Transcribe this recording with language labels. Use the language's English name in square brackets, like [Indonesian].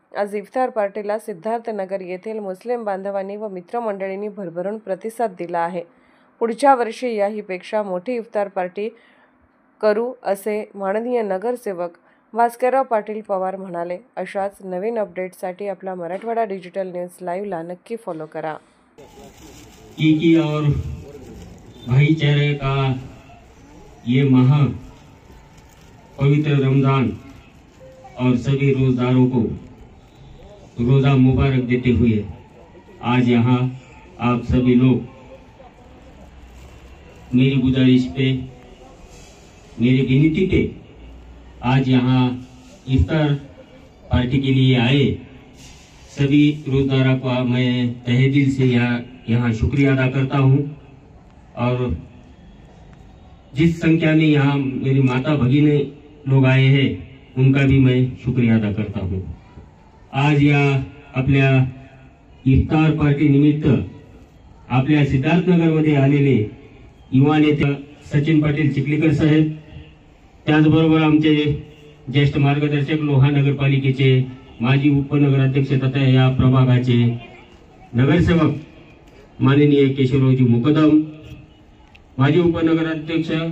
[Marathi] आज इफ्तार पार्टीला सिद्धार्थनगर येथील मुस्लिम बांधवांनी व मित्रमंडळींनी भरभरून प्रतिसाद दिला आहे। पुढच्या वर्षी याहीपेक्षा मोठी इफ्तार पार्टी करू असे माननीय नगरसेवक भास्करराव पाटील पवार म्हणाले। अशाच नवीन अपडेट्ससाठी आपला मराठवाडा डिजिटल न्यूज लाईव्हला नक्की फॉलो करा। [Hindi] और भाईचारे का ये माह पवित्र रमजान और सभी रोजदारों को रोजा मुबारक देते हुए आज यहाँ आप सभी लोग मेरी गुजारिश पे, मेरी विनती पे आज यहाँ इफ्तार पार्टी के लिए आए सभी रोजदारों का मैं तहे दिल से यहाँ शुक्रिया अदा करता हूँ। और जिस संख्या में यहाँ मेरी माता भगिनी लोग आए हैं उनका भी मैं शुक्रिया अदा करता हूँ। [Marathi] आज या आपल्या इफ्तार पार्टी निमित्त आपल्या सिद्धार्थनगरमध्ये आलेले युवा नेते सचिन पाटील चिखलीकर साहेब, त्याचबरोबर आमचे ज्येष्ठ मार्गदर्शक लोहा नगरपालिकेचे माजी उपनगराध्यक्ष तथा या प्रभागाचे नगरसेवक माननीय केशवरावजी मुकदम, माजी उपनगराध्यक्ष